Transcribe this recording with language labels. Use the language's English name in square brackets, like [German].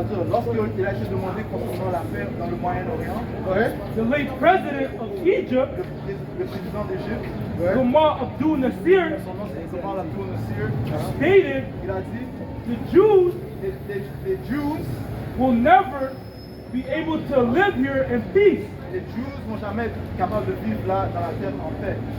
[French] Lorsqu'il a été demandé concernant l'affaire dans le Moyen-Orient, Ouais. [English] the late president of Egypt, [French] le président d'Égypte, [English] Gamal Abdul Nasir, [French] son nom c'est comment la tour Nasir, [English] stated [French] il a dit [English] the Jews [French] les Jews, [English] will never be able to live here in peace [French] les Jews vont jamais être capables de vivre là dans la terre en paix.